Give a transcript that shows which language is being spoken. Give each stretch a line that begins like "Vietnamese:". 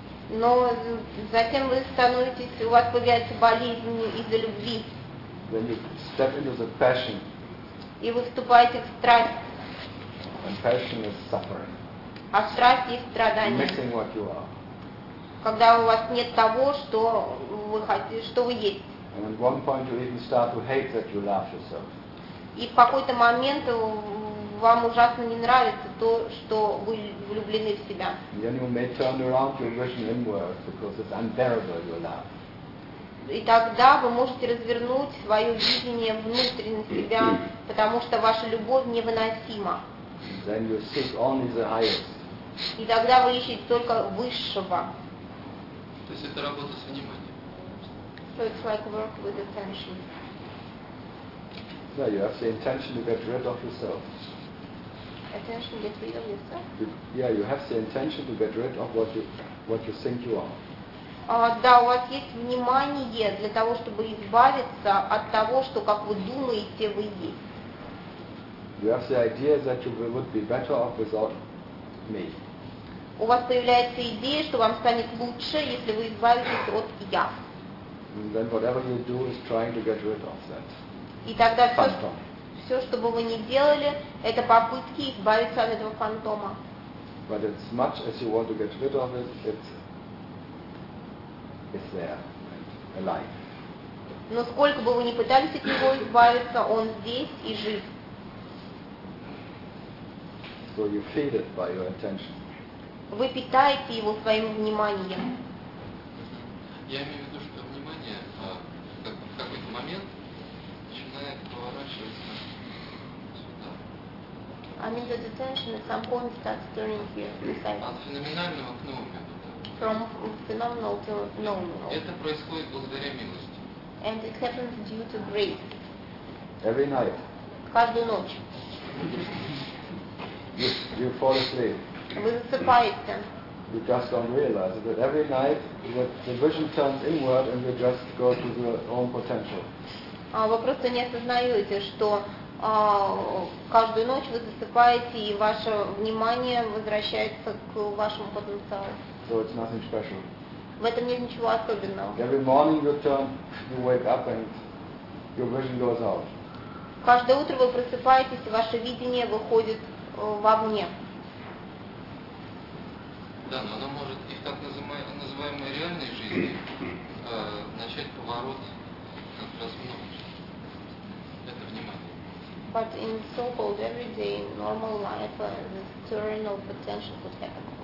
Russian: Но затем вы становитесь, у вас появляется болезнь из-за любви.
English: Then you step into the passion.
Russian: И вы вступаете в страсть.
English: And passion is suffering.
Russian: А страсть есть страдание.
English: Missing what you are.
Russian: Когда у вас нет того, что вы хотите, что вы есть.
English: And at one point you even start to hate that you love yourself.
Russian: И в какой-то момент вам ужасно не нравится то, что вы влюблены в себя.
English: Then you may turn around your vision inward because it's unbearable your love.
Russian: И тогда вы можете развернуть свое видение внутрь на себя, потому что ваша любовь невыносима.
English: Then you seek only the highest.
Russian: И тогда вы ищете только высшего. То есть это работа с вниманием.
English: So it's like work with attention. No, you have the intention to get rid of yourself. Attention get rid of yourself? You have the intention to get rid of what you think you are.
Russian: Да, у вас есть внимание для того, чтобы избавиться от того, что, как вы думаете, вы есть.
English: You have the idea that you would be better off without me.
Russian: У вас появляется идея, что вам станет лучше, если вы избавитесь от «я».
English: And then whatever you do is trying to get rid of that.
Russian: И тогда все, что бы вы ни делали, это попытки избавиться от этого фантома.
English: But as much as you want to get rid of it, it's is there and alive.
Russian: Но сколько бы вы ни пытались от него избавиться, он здесь и жив.
English: So you feed it by your attention.
Russian: Вы питаете его своим вниманием. Я имею в виду, что внимание в какой-то момент начинает поворачиваться сюда.
English: I mean that attention at some point starts turning here.
Russian: От феноменального к новому.
English: From phenomenal to nominal.
Russian: Это происходит благодаря милости.
English: And it happens due to grace. Every night.
Russian: Каждую ночь.
English: You fall asleep.
Russian: Вы засыпаете.
English: You just don't realize that every night that the vision turns inward and you just go to your own potential.
Russian: Вы просто не осознаете, что каждую ночь вы засыпаете и ваше внимание возвращается к вашему потенциалу.
English: So it's nothing special.
Russian: В этом нет ничего особенного.
English: Every morning you turn, you wake up and your vision goes out.
Russian: Каждое утро вы просыпаетесь, и ваше видение выходит вовне. Да, но оно может и в так называемой реальной жизни начать поворот как раз вновь. Это внимание.
English: But in so-called everyday normal life, this turn of potential could happen.